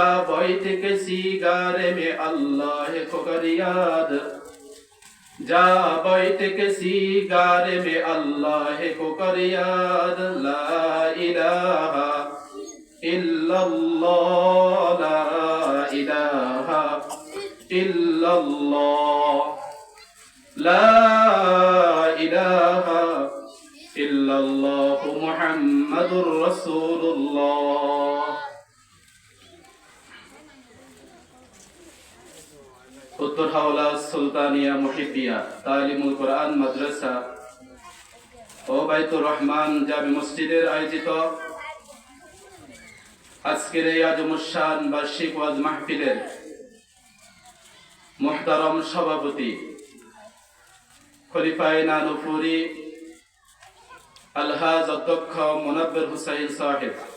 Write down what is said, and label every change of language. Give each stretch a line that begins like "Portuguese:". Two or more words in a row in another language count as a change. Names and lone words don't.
Urdu: بیٹھ کسی گارے میں اللہ کو کر یاد جا بیٹھ کسی گارے میں اللہ کو کر یاد
Arabic: لا الہ الا اللہ لا الہ الا اللہ لا الہ الا اللہ محمد رسول اللہ
Bangla: উত্তর হাওলা সুলতানিয়া মুহিব্বিয়া তালিমুল কোরআন মাদ্রাসা ও বাইতুর রহমান জামি মসজিদের আয়োজিত আজকের এই আজমুশান বার্ষিক ওয়াজ মাহফিলের মুহতারম সভাপতি খলিফায়ে নানুপুরি আলহাজ অধ্যক্ষ মুনাব্বির হুসাইন সাহেব